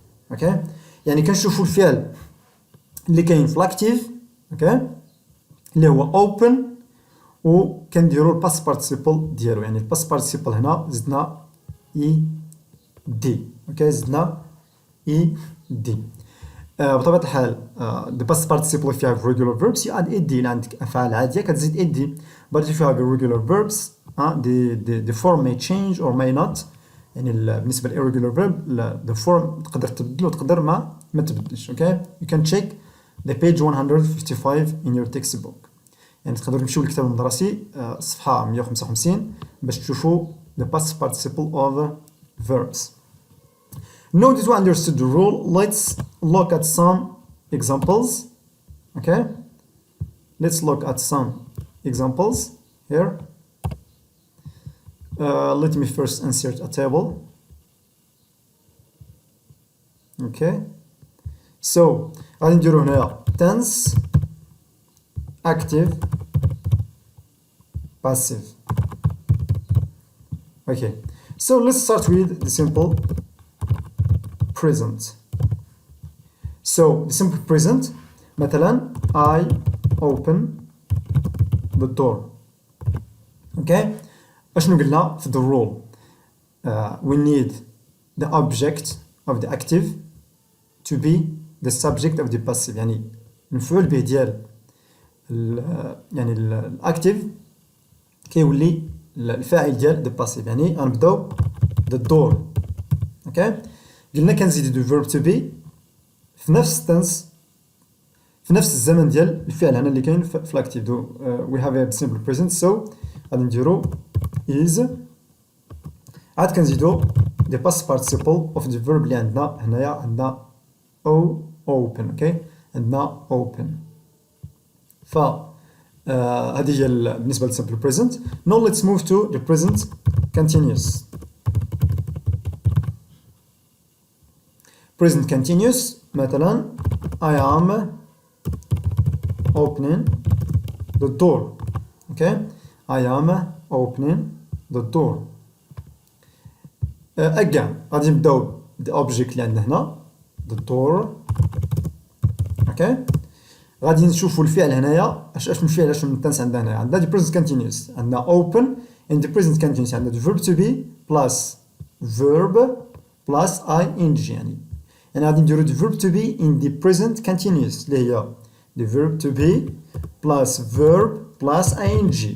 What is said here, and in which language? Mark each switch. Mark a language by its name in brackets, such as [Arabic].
[Arabic] اوكي يعني كنشوفوا الفعل اللي كاين في الاكتيف اوكي اللي هو open وكنديروا الباست بارتيسيبل ديالو. يعني الباست بارتيسيبل هنا زدنا اي دي. اوكي زدنا اي دي. بطبيعه الحال [English] the past participle if you have regular verbs you add ed. [Arabic] الا عندك افعال عاديه كتزيد ed. [English] but if you have irregular verbs the form may change or may not. [Arabic] يعني بالنسبه ل [English] irregular verb the form [Arabic] تقدر تبدل وتقدر ما تبدلش. [English] Okay you can check the page 155 in your textbook. [Arabic] يعني تقدروا تمشيو للكتاب المدرسي صفحه 155 باش تشوفوا [English] the past participle of verbs. Now that we understood the rule, let's look at some examples. Okay, let's look at some examples here. Let me first insert a table. Okay, so [Arabic] غادي نديرو هنايا [English] tense, active, passive. Okay, so let's start with the simple present. So the simple present مثلا I open the door. Okay, [Arabic] اشنو قلنا في [English] the rule we need the object of the active to be the subject of the passive. [Arabic] يعني المفعول به ديال يعني الاكتيف كيولي الفاعل ديال [English] the passive. [Arabic] يعني غنبداو [English] the door. [Arabic] اوكي قلنا كنزيدو [English] the verb to be [Arabic] في نفس التنس في نفس الزمن ديال الفعل هنا اللي كاين في الاكتيف. [English] we have a simple present so [Arabic] غادي نديرو [English] is. [Arabic] عاد كنزيدو [English] the past participle of the verb [Arabic] اللي عندنا هنايا عندنا [English] open. [Arabic] اوكي عندنا open. ف هذه هي بالنسبه لل simple present. [English] Now let's move to the present continuous. present continuous مثلا I am opening the door. okay I am opening the door. again [Arabic] غادي نبداو [English] the object [Arabic] اللي عندنا هنا [English] the door. [Arabic] okay غادي نشوفوا الفعل هنايا اش من فعل اش من تنس عندنا هنايا. [English] عندنا the present continuous عندنا open in the present continuous عندنا the verb to be plus verb plus ing. [Arabic] يعني غادي نديرو [English] the verb to be in the present continuous [Arabic] اللي هي [English] the verb to be plus verb plus ing.